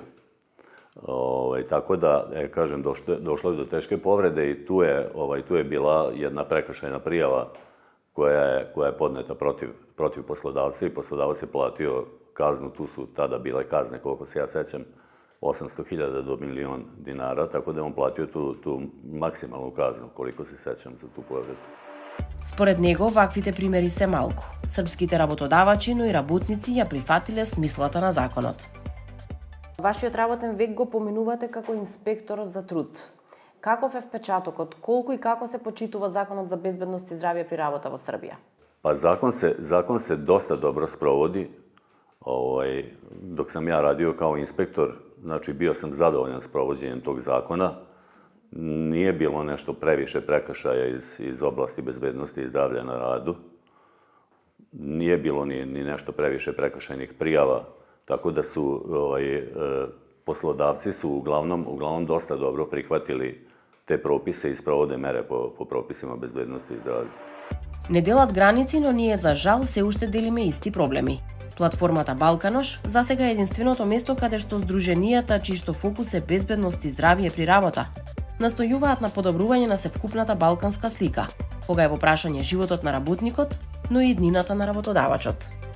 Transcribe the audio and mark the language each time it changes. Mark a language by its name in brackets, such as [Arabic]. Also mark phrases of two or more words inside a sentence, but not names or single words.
[Serbian] Tako da, kažem, došlo je do teške povrede i tu je bila jedna prekršajna prijava koja je podneta protiv poslodavca i poslodavac je platio kaznu. Tu su tada bile kazne, koliko se ja sećam, 800.000 do milion dinara, tako da je on platio tu maksimalnu kaznu, koliko se sećam za tu povredu. [Macedonian] Според него, ваквите примери се малку. Српските работодавачи, но и работници ја прифатиле смислата на законот. Вашиот работен век го поминувате како инспектор за труд. Каков е впечатокот? Колку и како се почитува Законот за безбедност и здравје при работа во Србија? [Serbian] Pa zakon se dosta dobro sprovodi. Dok sam ja radio kao inspektor, znači bio sam zadovoljan s provođenjem tog zakona. Nije bilo nešto previše prekršaja iz oblasti bezbednosti i zdravlja na radu. Nije bilo ni nešto previše prekršajnih prijava, tako da su poslodavci su uglavnom dosta dobro prihvatili te propise i sprovode mere po propisima bezbednosti i zdravlja. [Macedonian] Не делат граници, но ние за жал се уште делиме исти проблеми. Платформата Балканош засега е единственото место каде што здруженијата чиј што фокус е безбедност и здравје при работа настојуваат на подобрување на севкупната балканска слика, кога е во прашање животот на работникот, но и иднината на работодавачот.